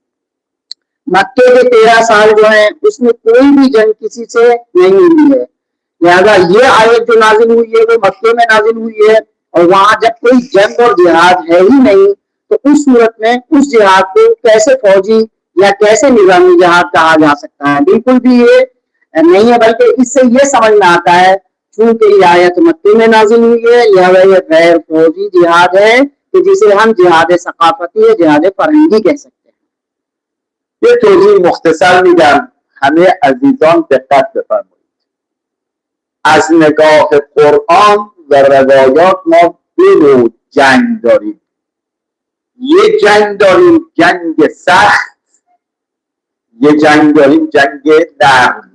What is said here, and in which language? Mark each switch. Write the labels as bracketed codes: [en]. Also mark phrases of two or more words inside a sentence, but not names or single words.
[ur] مکے کے 13 سال جو ہے اس میں کوئی بھی جنگ کسی سے نہیں ہوئی ہے، لہٰذا یہ آیت جو نازل ہوئی ہے وہ مکے میں نازل ہوئی ہے اور وہاں جب کوئی جنگ اور جہاد ہے ہی نہیں تو اس صورت میں اس جہاد کو کیسے فوجی یا کیسے نظامی جہاد کہا جا سکتا ہے? بالکل بھی یہ نہیں ہے، بلکہ اس سے یہ سمجھ میں آتا ہے چونکہ یہ آیت مکے میں نازل ہوئی ہے لہٰذا یہ غیر فوجی جہاد ہے کہ جسے ہم جہاد ثقافتی یا جہاد فرہنگی کہہ سکتے ہیں. ये [fa] توضیح مختصر میگم، همه عزیزان دقت بفرمایید. از نگاه قرآن و روایات ما دو نوع جنگ داریم. یه جنگ داریم جنگ سخت، یه جنگ داریم جنگ نرم.